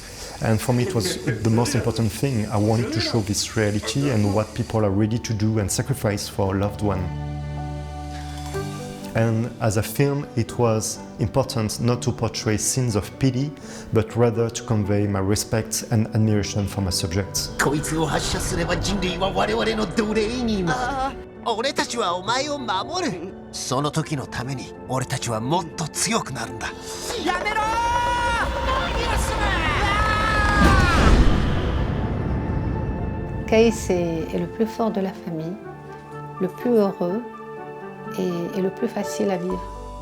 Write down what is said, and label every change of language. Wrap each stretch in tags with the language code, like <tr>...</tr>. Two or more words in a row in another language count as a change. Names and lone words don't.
<en>And for me it was the most important thing. I wanted to show this reality and what people are ready to do and sacrifice for a loved one. And as a film, it was important not to portray scenes of pity, but rather to convey my respect and admiration for my subjects.</en> <ja>こいつを発射すれば人類は我々の奴隷になる。俺たちはお前を守る。その時のために俺たちはもっと強くなるんだ。やめろー</ja> <fr>Caïs est le plus fort de la famille, le plus heureux et le plus facile à vivre.</fr>